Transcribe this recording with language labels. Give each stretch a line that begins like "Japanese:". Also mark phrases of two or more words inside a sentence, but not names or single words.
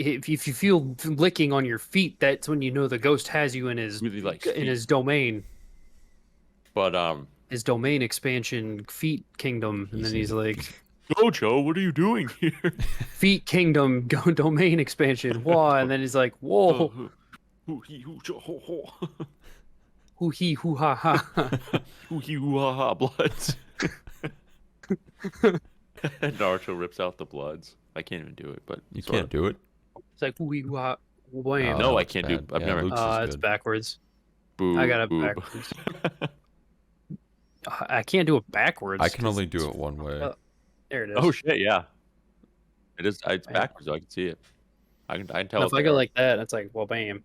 English: If you feel licking on your feet, that's when you know the ghost has you in his Really likes in feet. his domain. But His domain expansion, feet kingdom, and then he's like, Jojo, what are you doing here? feet kingdom, go domain expansion. Why? And then he's like, whoa, Hoo hee hoo jo ho ho. hoo hee hoo ha ha. Hoo hee hoo ha ha bloods. Naruto rips out the bloods. I can't even do it, but You sorta. can't do it. It's like hoo hee hoo ha. Wham. Oh, No, I it's can't do. bad. I've Yeah, never. Luke's is It's good. backwards. Boo, I got it boob. backwards. I can't do it backwards. I can 'cause only it's- do it one way. There it is. Oh shit! Yeah, it is. It's Yeah. backwards. So I can see it. I can tell. If I go like that, it's like, well, bam.